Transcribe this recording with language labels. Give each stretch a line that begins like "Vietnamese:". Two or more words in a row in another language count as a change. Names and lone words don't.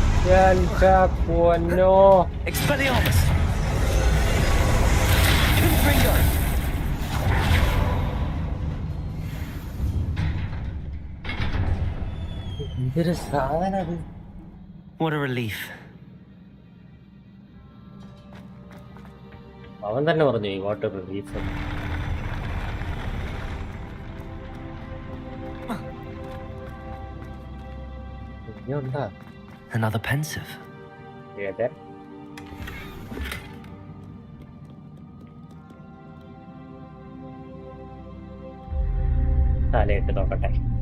Malayalam: എന്റെ പൊന്നോ.
English: Expelliarmus! Confringo!
Malayalam: എന്തൊരു സാധനം അത്.
English: What a relief.
Malayalam: അവൻ തന്നെ പറഞ്ഞു
English: what relief.
Malayalam: ഇനിയുണ്ടാ
English: Another pensive.
Malayalam: ഏതാ? തലയിട്ട് നോക്കട്ടെ.